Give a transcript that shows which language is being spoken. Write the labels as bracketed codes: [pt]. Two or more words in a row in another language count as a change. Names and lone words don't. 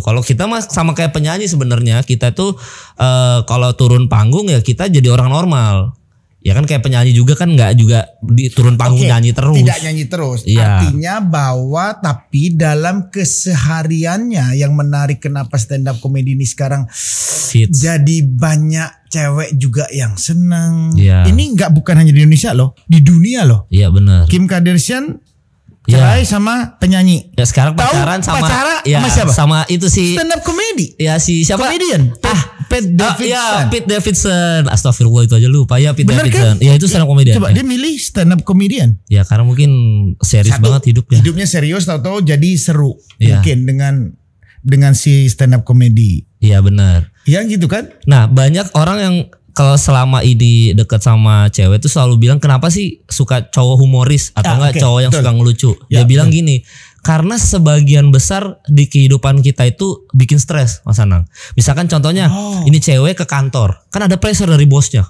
[id] Kalau kita mah sama kayak penyanyi sebenarnya, kita tuh kalau turun panggung ya kita jadi orang normal. Ya kan kayak penyanyi juga kan nggak juga di turun panggung nyanyi terus. Tidak nyanyi terus. Iya. Artinya bahwa tapi dalam kesehariannya yang menarik kenapa [en] stand up comedy [id] ini sekarang hits. Jadi banyak cewek juga yang seneng. Iya. Ini bukan hanya di Indonesia loh, di dunia loh. Iya benar. Kim Kardashian cerai sama penyanyi. Ya sekarang pacaran sama siapa? Sama itu si [en] stand up comedy. [id] Ya si siapa? Komedian. Pete Davidson. Ya Pete Davidson. Astagfirullah itu aja lupa ya Pete Bener Davidson. Kan? Ya itu [en] stand up comedian. [id] Coba dia milih [en] stand up comedian. [id] Ya karena mungkin serius banget hidupnya. Hidupnya serius tahu-tahu jadi seru. Ya. Mungkin dengan si [en] stand up comedy. [id] Iya benar. Ya gitu kan? Nah, banyak orang yang kalau selama ini deket sama cewek tuh selalu bilang kenapa sih suka cowok humoris atau enggak cowok yang suka ngelucu. Dia bilang gini, karena sebagian besar di kehidupan kita itu bikin stres, Mas Anang. Misalkan contohnya ini cewek ke kantor, kan ada pressure dari bosnya.